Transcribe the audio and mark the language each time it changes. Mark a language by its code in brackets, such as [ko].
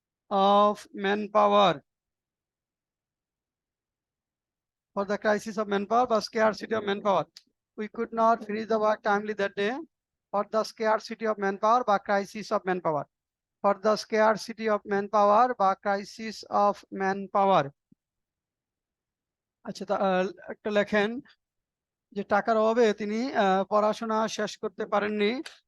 [en] of manpower, for the crisis of manpower বা scarcity of manpower. We could not finish the work timely that day for the scarcity of manpower বা crisis of manpower, for the scarcity of manpower বা crisis of manpower. [bn] আচ্ছা, একটা লেখেন যে টাকার অভাবে তিনি পড়াশোনা শেষ করতে পারেননি।